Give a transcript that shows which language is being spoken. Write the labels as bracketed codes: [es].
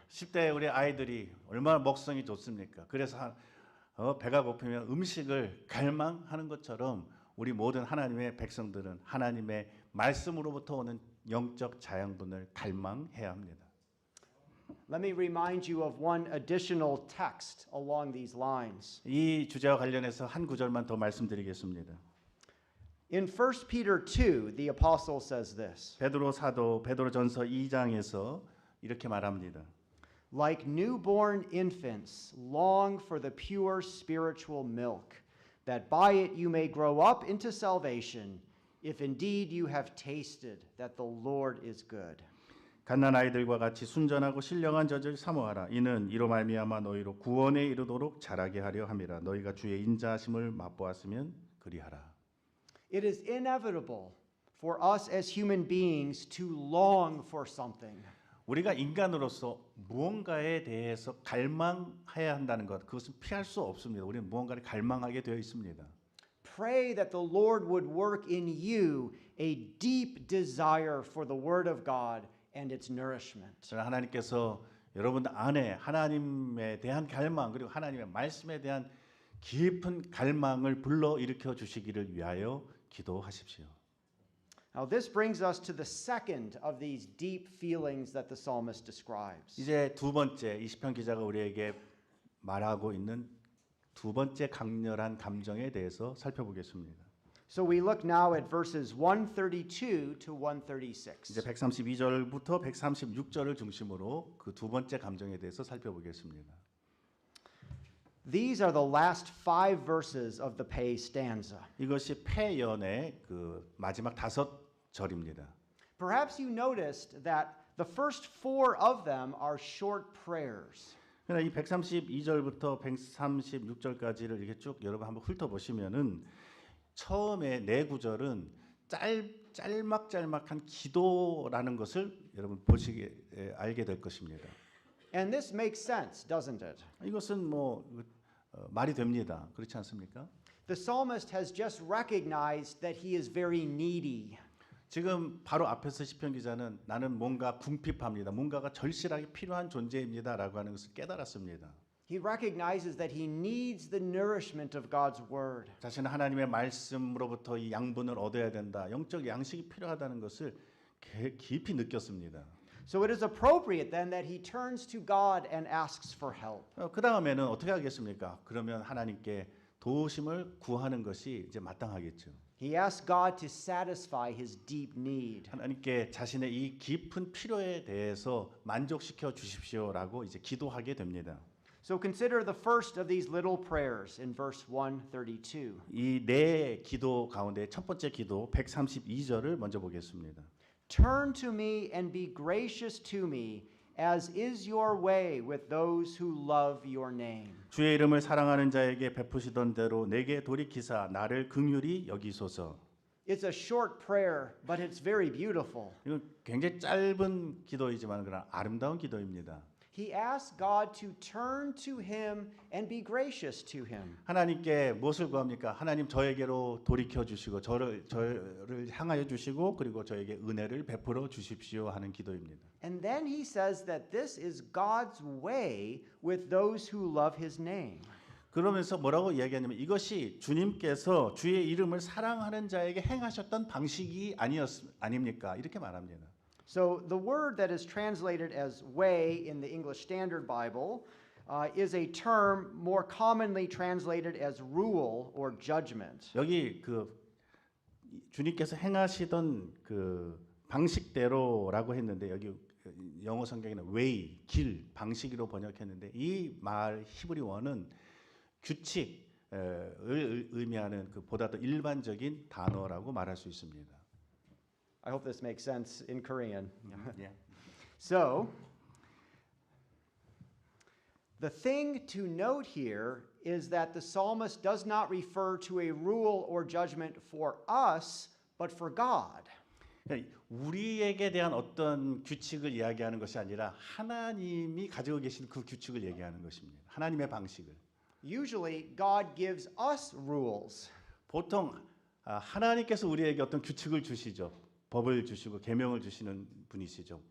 [ko] 10대 우리 아이들이 얼마나 먹성이 좋습니까? 그래서 배가 고프면 음식을 갈망하는 것처럼 우리 모든 하나님의 백성들은 하나님의 말씀으로부터 오는 영적 자양분을 갈망해야 합니다. [en] Let me remind you of one additional text along these lines. [ko] 이 주제와 관련해서 한 구절만 더 말씀드리겠습니다. [en] In 1 Peter 2, the apostle says this. [ko] 베드로 사도 베드로전서 2장에서 이렇게 말합니다. [en] Like newborn infants, long for the pure spiritual milk, that by it you may grow up into salvation, if indeed you have tasted that the Lord is good. [ko] 갓난 아이들과 같이 순전하고 신령한 젖을 사모하라. 이는 이로 말미암아 너희로 구원에 이르도록 자라게 하려 함이라. 너희가 주의 인자하심을 맛보았으면 그리하라. [en] It is inevitable for us as human beings to long for something. [ko] 우리가 인간으로서 무언가에 대해서 갈망해야 한다는 것, 그것은 피할 수 없습니다. 우리는 무언가를 갈망하게 되어 있습니다. [en] Pray that the Lord would work in you a deep desire for the Word of God and its nourishment. [ko] 저는 하나님께서 여러분 안에 하나님에 대한 갈망 그리고 하나님의 말씀에 대한 깊은 갈망을 불러 일으켜 주시기를 위하여 기도하십시오. [en] Now this brings us to the second of these deep feelings that the psalmist describes. [ko] 이제 두 번째 이 시편 기자가 우리에게 말하고 있는 두 번째 강렬한 감정에 대해서 살펴보겠습니다. [en] So we look now at verses 132 to 136. [ko] 이제 132절부터 136절을 중심으로 그 두 번째 감정에 대해서 살펴보겠습니다. [en] These are the last 5 verses of the Pei stanza. [ko] 이것이 패연의 그 마지막 5절입니다. [en] Perhaps you noticed that the first 4 of them are short prayers. [ko] 그러나 이 132절부터 136절까지를 이렇게 쭉 여러분 한번 훑어보시면은 처음에 네 구절은 짤막짤막한 기도라는 것을 여러분 보시게 알게 될 것입니다. [en] And this makes sense, doesn't it? [ko] 이것은 뭐 말이 됩니다. 그렇지 않습니까? [en] The psalmist has just recognized that he is very needy. [ko] 지금 바로 앞에서 시편 기자는 나는 뭔가 궁핍합니다. 뭔가가 절실하게 필요한 존재입니다라고 하는 것을 깨달았습니다. [en] He recognizes that he needs the nourishment of God's word. [ko] 자신은 하나님의 말씀으로부터 이 양분을 얻어야 된다. 영적 양식이 필요하다는 것을 깊이 느꼈습니다. [en] So it is appropriate then that he turns to God and asks for help. [ko] 그 다음에는 어떻게 하겠습니까? 그러면 하나님께 도우심을 구하는 것이 이제 마땅하겠죠. [en] He asks God to satisfy his deep need. [ko] 하나님께 자신의 이 깊은 필요에 대해서 만족시켜 주십시오라고 이제 기도하게 됩니다. [en] So consider the first of these little prayers in verse 132. [ko] 이 네 기도 가운데 첫 번째 기도 132절을 먼저 보겠습니다. [en] Turn to me and be gracious to me, as is your way with those who love your name. [ko] 주의 이름을 사랑하는 자에게 베푸시던 대로 내게 돌이키사 나를 긍휼히 여기소서. [en] It's a short prayer, but it's very beautiful. [ko] 이건 굉장히 짧은 기도이지만 그러나 아름다운 기도입니다. [en] He asks God to turn to him and be gracious to him. [ko] 하나님께 무엇을 구합니까? 하나님 저에게로 돌이켜 주시고 저를 향하여 주시고 그리고 저에게 은혜를 베풀어 주십시오 하는 기도입니다. [en] And then he says that this is God's way with those who love his name. [ko] 그러면서 뭐라고 이야기하냐면 이것이 주님께서 주의 이름을 사랑하는 자에게 행하셨던 방식이 아닙니까? 이렇게 말합니다. [en] So the word that is translated as way in the English Standard Bible is a term more commonly translated as rule or judgment. [ko] 여기 그 주님께서 행하시던 그 방식대로라고 했는데 여기 영어 성경에는 way, 길, 방식으로 번역했는데 이 말 히브리어는 규칙을 의미하는 그 보다 더 일반적인 단어라고 말할 수 있습니다. [en] I hope this makes sense in Korean. [ko] 예. [en] So, the thing to note here is that the psalmist does not refer to a rule or judgment for us, but for God. [ko] 우리에게 대한 어떤 규칙을 이야기하는 것이 아니라 하나님이 가지고 계신 그 규칙을 얘기하는 것입니다. 하나님의 방식을. [en] Usually, God gives us rules. [ko] 보통 하나님께서 우리에게 어떤 규칙을 주시죠. 법을 주시고 계명을 주시는 분이시죠.